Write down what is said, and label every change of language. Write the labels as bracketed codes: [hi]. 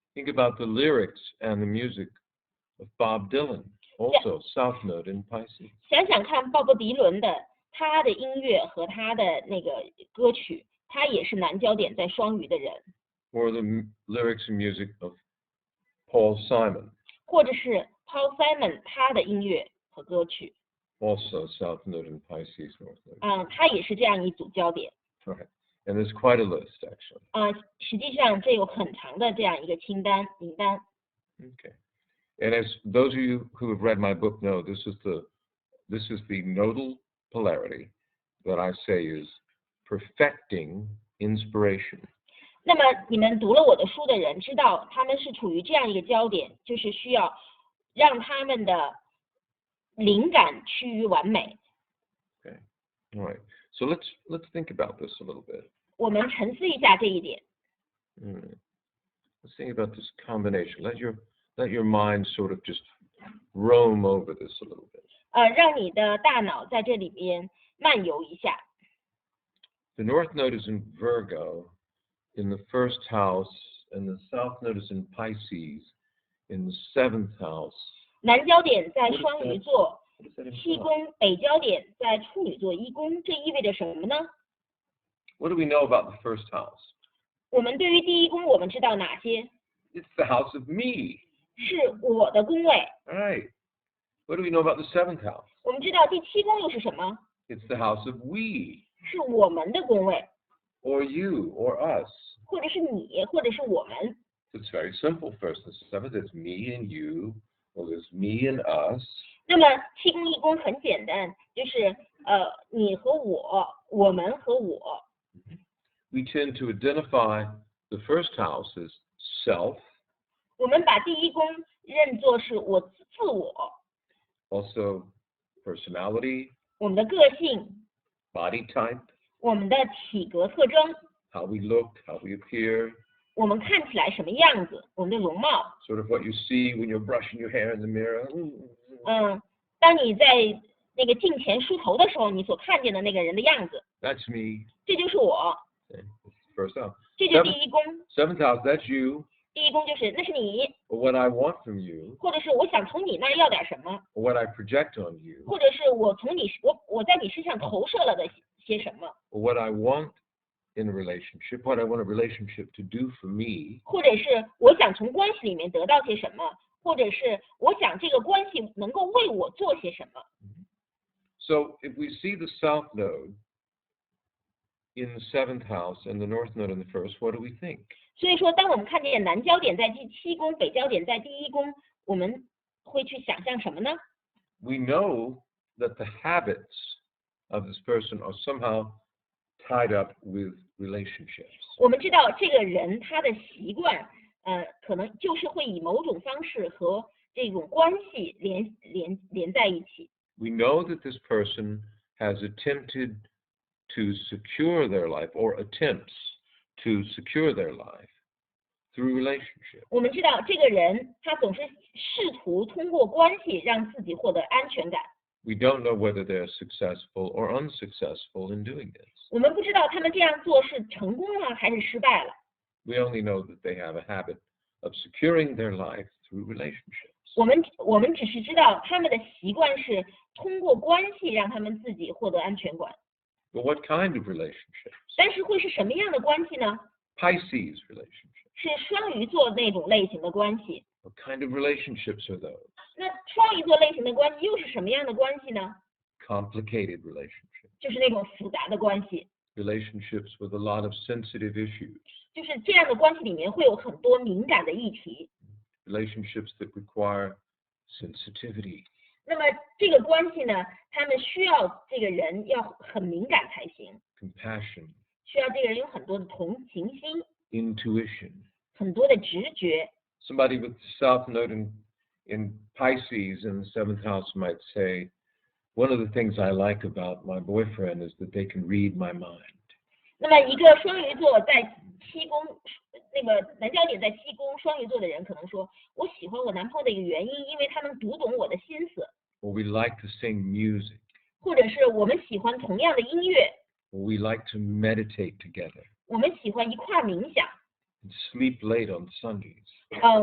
[en] Think about the lyrics and the music of Bob Dylan. Also South Node in Pisces. [zh] 想想看鲍勃迪伦的他的音乐和他的那个歌曲，他也是南焦点在双鱼的人。 [en] Or the lyrics and music of Paul Simon. [zh] 或者是 Paul Simon 他的音乐和歌曲， [en] Also South Node in Pisces, North Node. [zh] 他也是这样一组焦点。 [en] Right. And there's quite a list, actually. [zh] 实际上这有很长的这样一个名单。 [en] Okay. And as those of you who have read my book know, this is the nodal polarity that I say is perfecting inspiration. [zh] 那么你们读了我的书的人知道，他们是处于这样一个焦点，就是需要让他们的灵感趋于完美。 [en] Okay. All right. So let's think about this a little bit. [zh] 我们沉思一下这一点。 [en] Let's think about this combination. Let your mind sort of just roam over this a little bit. [zh] 让你的大脑在这里边漫游一下。 [en] The North Node is in Virgo in the first house, and the South Node is in Pisces in the 7th house. [zh] 南焦点在双鱼座 [en] What does that [zh] 7 [en] imply? [zh] 宫，北焦点在处女座1宫，这意味着什么呢？ [en] What do we know about the first house? [zh] 我们对于第1宫我们知道哪些？ [en] It's the house of me. [zh] 是我的宫位。 [en] All right. What do we know about the 7th house? [zh] 我们知道第7宫又是什么？ [en] It's the house of we, [zh] 是我们的宫位， [en] or you, or us. [zh] 或者是你，或者是我们。 [en] It's very simple. First and 7th, it's me and you. Well, there's me and us. [zh] 那么7宫1宫很简单，就是你和我，我们和我。 [en] We tend to identify the first house as self, [zh] 我们把第1宫认作是我自我， [en] also personality, [zh] 我们的个性， [en] body type, [zh] 我们的体格特征， [en] how we look, how we appear, [zh] 我们看起来什么样子，我们的容貌。 [en] sort of what you see when you're brushing your hair in the mirror. [zh] 当你在那个镜前梳头的时候，你所看见的那个人的样子， [en] That's me. [zh] 这就是我， [en] Okay, that's the first house. [zh] 这就是第1宫。 [en] 7th house, that's you, [zh] 第1宫就是那是你， [en] or what I want from you, [zh] 或者是我想从你那儿要点什么， [en] or what I project on you, [zh] 或者是我在你身上投射了的些什么， [en] or what I want in a relationship, what I want a relationship to do for me. [zh] 或者是我想从关系里面得到些什么，或者是我想这个关系能够为我做些什么。 [en] So if we see the South Node in the 7th house and the North Node in the 1st, what do we think? [zh] 所以说，当我们看见南焦点在第7宫，北焦点在第1宫，我们会去想象什么呢？ [en] We know that the habits of this person are somehow tied up with relationships. [zh] 我们知道这个人他的习惯，可能就是会以某种方式和这种关系连在一起。 [en] We know that this person has attempted to secure their life or attempts to secure their life through relationship. [zh] 我们知道这个人他总是试图通过关系让自己获得安全感。 [en] We don't know whether they're successful or unsuccessful in doing this. [zh] 我们不知道他们这样做是成功了还是失败了。 [en] We only know that they have a habit of securing their life through relationships. [zh] 我们只是知道他们的习惯是通过关系让他们自己获得安全感。 [en] But what kind of relationships? [zh] 但是会是什么样的关系呢？ [en] Pisces relationships. [zh] 是双鱼座那种类型的关系。 [en] What kind of relationships are those? [zh] 那双鱼座类型的关系又是什么样的关系呢？ [en] Complicated relationships. [zh] 就是那种复杂的关系， [en] Relationships with a lot of sensitive issues. [zh] 就是这样的关系里面会有很多敏感的议题。 [en] Relationships that require sensitivity. [zh] 那么这个关系呢，他们需要这个人要很敏感才行， [en] Compassion. [zh] 需要这个人有很多的同情心， [en] Intuition. [zh] 很多的直觉。 [en] Somebody with the South Node in Pisces in the 7th house might say, one of the things I like about my boyfriend is that they can read my mind. [zh] 那么一个双鱼座在七宫，那个南焦点在七宫双鱼座的人可能说，我喜欢我男朋友的一个原因，因为他能读懂我的心思， [en] or we like to sing music, [zh] 或者是我们喜欢同样的音乐， [en] or we like to meditate together [zh] 我们喜欢一块儿冥想， [en] and sleep late on Sundays.